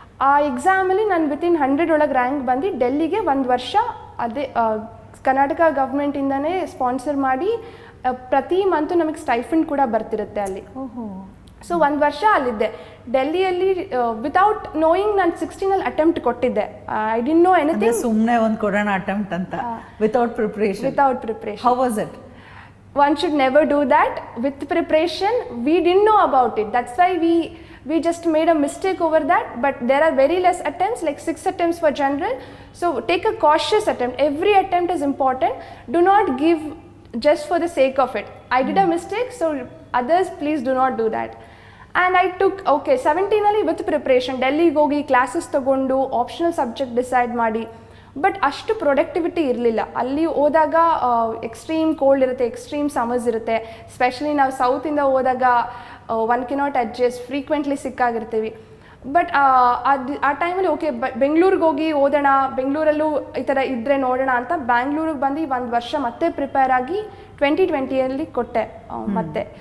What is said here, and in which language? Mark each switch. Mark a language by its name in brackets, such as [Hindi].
[Kannada] ಆ ಎಕ್ಸಾಮಲ್ಲಿ ನಾನು ವಿತಿನ್ 100 ಒಳಗೆ ರ್ಯಾಂಕ್ ಬಂದು ಡೆಲ್ಲಿಗೆ 1 ವರ್ಷ ಅದೇ ಕರ್ನಾಟಕ ಗೌರ್ಮೆಂಟಿಂದನೇ ಸ್ಪಾನ್ಸರ್ ಮಾಡಿ ಪ್ರತಿ ಮಂತು ನಮಗೆ ಸ್ಟೈಫಂಡ್ ಕೂಡ ಬರ್ತಿರುತ್ತೆ ಅಲ್ಲಿ. ಸೊ 1 ವರ್ಷ ಅಲ್ಲಿದ್ದೆ ಡೆಲ್ಲಿಯಲ್ಲಿ. ವಿತೌಟ್ ನೋಯಿಂಗ್ ನಾನು 16 ಅಟೆಂಪ್ಟ್ ಕೊಟ್ಟಿದ್ದೆ. [English] I didn't know anything. [Kannada] ಸುಮ್ಮನೆ ಒಂದು ಕೊಡೋಣ ಅಟೆಂಪ್ಟ್ ಅಂತ, without preparation. [English] How was it? One should never do that. With preparation, we didn't know about it. That's why we just made a mistake over that. But there are very less attempts, like 6 attempts for general. So take a cautious attempt. Every attempt is important. Do not give just for the sake of it. I did a mistake, so others please do not do that. And I took 17 with preparation [Kannada] ಡೆಲ್ಲಿಗೆ ಹೋಗಿ classes ತಗೊಂಡು optional subject decide ಮಾಡಿ. But ಅಷ್ಟು productivity ಇರಲಿಲ್ಲ. ಅಲ್ಲಿ ಹೋದಾಗ extreme cold ಇರುತ್ತೆ, extreme summers ಇರುತ್ತೆ. ಸ್ಪೆಷಲಿ ನಾವು ಸೌತಿಂದ ಹೋದಾಗ [English] one cannot adjust, [Kannada] frequently ಸಿಕ್ಕಾಗಿರ್ತೀವಿ. But ಆ ಟೈಮಲ್ಲಿ ಓಕೆ ಬೆಂಗಳೂರಿಗೆ ಹೋಗಿ ಓದೋಣ, ಬೆಂಗಳೂರಲ್ಲೂ ಈ ಥರ ಇದ್ದರೆ ನೋಡೋಣ ಅಂತ ಬ್ಯಾಂಗ್ಳೂರಿಗೆ ಬಂದು 1 ವರ್ಷ ಮತ್ತೆ ಪ್ರಿಪೇರ್ ಆಗಿ 2020 ಕೊಟ್ಟೆ ಮತ್ತೆ.